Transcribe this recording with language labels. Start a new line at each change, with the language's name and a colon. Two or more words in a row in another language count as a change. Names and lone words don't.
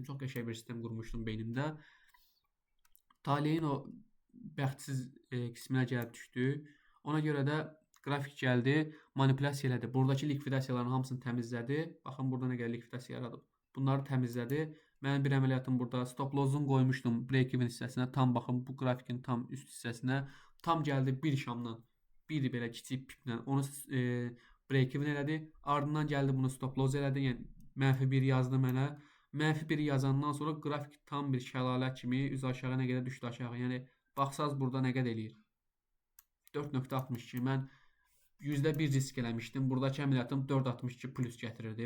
Azerbaijani: Çox qəşəng bir sistem qurmuşdum beynimdə. Taleyin o bəxtsiz qisminə gəlib düşdü. Ona görə də qrafik gəldi, manipulyasiya elədi. Buradakı likvidasiyaların hamısını təmizlədi. Baxın burada nə qədər likvidasiya yaradıb. Bunları təmizlədi. Mənim bir əməliyyatım burada
English: stop loss'un
Azerbaijani: qoymuşdum break-even hissəsinə. Tam baxın bu qrafikin tam üst hissəsinə. Tam gəldi bir şamdan. Bir belə kiçik piplə onu break-even elədi. Ardından gəldi bunu
English: stop loss
Azerbaijani: elədi. Yəni -1 yazdı mənə. -1 yazandan sonra qrafik tam bir şəlalə kimi üz aşağı nə qədər düşdü aşağı. Yəni baxsaz burada nə qədər eləyir? 4.62. Mən %1 risk eləmişdim. Buradakı əməliyyatım 4.62 plus gətirirdi.